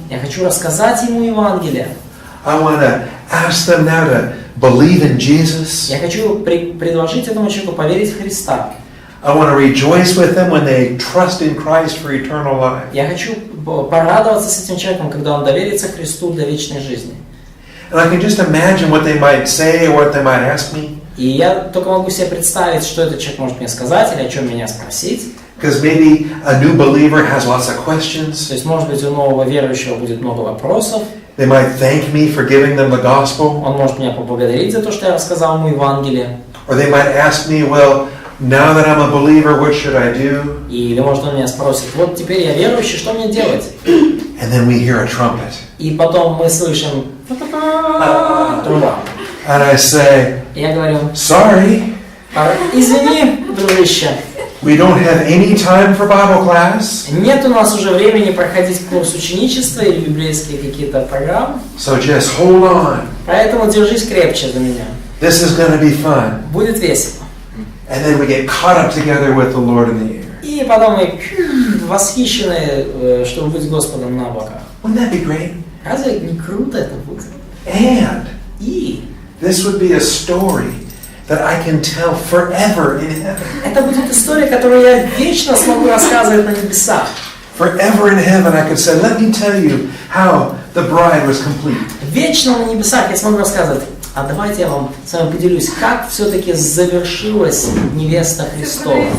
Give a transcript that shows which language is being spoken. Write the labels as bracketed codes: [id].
[ru] Я хочу рассказать ему Евангелие. [en] I want to ask them now to believe in Jesus. [ru] Я хочу предложить этому человеку поверить в Христа. [en] I want to rejoice with them when they trust in Christ for eternal life. [ru] Я хочу порадоваться с этим человеком, когда он доверится Христу для вечной жизни. [en] And I can just imagine what they might say or what they might ask me. [ru] И я только могу себе представить, что этот человек может мне сказать или о чем меня спросить. [en] Because maybe a new believer has lots of questions. [ru] То есть, может быть, у нового верующего будет много вопросов. [en] They might thank me for giving them the gospel. [ru] Он может меня поблагодарить за то, что я рассказал ему Евангелие. [en] Or they might ask me, well, now that I'm a believer, what should I do? [ru] Или, может, он меня спросит, вот теперь я верующий, что мне делать? [en] And then we hear a trumpet. [ru] И потом мы слышим труба. [en] And I say, [ru] Я говорю, [en] sorry, [ru] извини, дружище, [en] we don't have any time for Bible class. [ru] нет у нас уже времени проходить курс ученичества или библейские какие-то программы. [en] So just hold on. [ru] Поэтому держись крепче за меня. [en] This is going to be fun. [ru] Будет весело. [en] And then we get caught up together with the Lord in the air. [ru] И потом мы восхищены, чтобы быть с Господом на облаках. [en] Wouldn't that be great? [ru] Разве не круто это будет? [en] And [ru] И [en] this would be a story that I can tell forever in heaven. [ru] Это будет история, которую я вечно смогу рассказывать на небесах. [en] Forever in heaven I could say, let me tell you how the bride was complete. [ru] Вечно на небесах я смогу рассказывать. А давайте я вам с вами поделюсь, как все-таки завершилась невеста Христова.